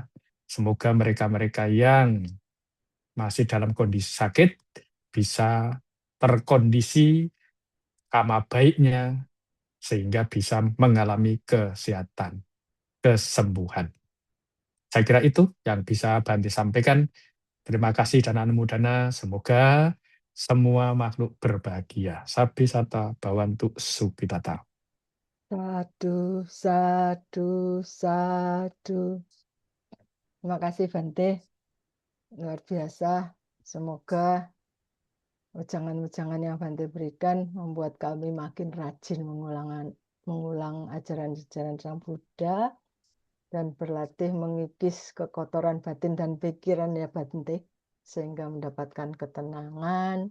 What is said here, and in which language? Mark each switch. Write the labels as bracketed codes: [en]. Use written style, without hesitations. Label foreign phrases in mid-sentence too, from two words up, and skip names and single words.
[id] Semoga mereka-mereka yang masih dalam kondisi sakit bisa terkondisi kama baiknya sehingga bisa mengalami kesehatan, kesembuhan. Saya kira itu yang bisa Bante sampaikan. Terima kasih dan anumodana. Semoga semua makhluk berbahagia. [pi] Sabi sata bawantu supitata. Sadu, sadu, sadu. [id] Terima kasih Bante. Luar biasa. Semoga ujangan-ujangan yang Bante berikan membuat kami makin rajin mengulang ajaran-ajaran Sang Buddha dan berlatih mengikis kekotoran batin dan pikiran ya Bante, sehingga mendapatkan ketenangan.